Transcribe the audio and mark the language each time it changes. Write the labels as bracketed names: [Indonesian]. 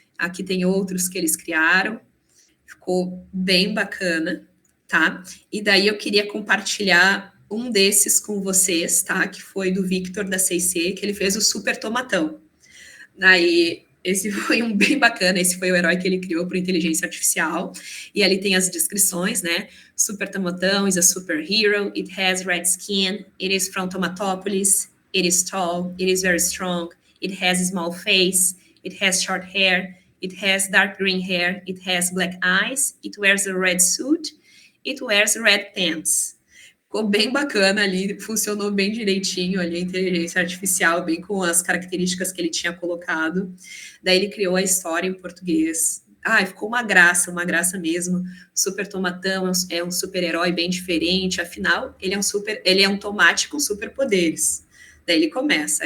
[Portuguese] Aqui tem outros que eles criaram, ficou bem bacana, tá? E daí eu queria compartilhar um desses com vocês, tá? Que foi do Victor da 6C, que ele fez o Super Tomatão. Daí, esse foi um bem bacana, esse foi o herói que ele criou por inteligência artificial, e ali tem as descrições, né? [English] Super Tomatão is a superhero, it has red skin, it is from Tomatópolis, it is tall, it is very strong, it has a small face, it has short hair, it has dark green hair, it has black eyes, it wears a red suit, it wears red pants. [Portuguese] Ficou bem bacana ali, funcionou bem direitinho ali a inteligência artificial, bem com as características que ele tinha colocado. Daí ele criou a história em português. Ficou uma graça mesmo. Super Tomatão é um super-herói bem diferente, afinal, ele é um tomate com superpoderes. Daí ele começa.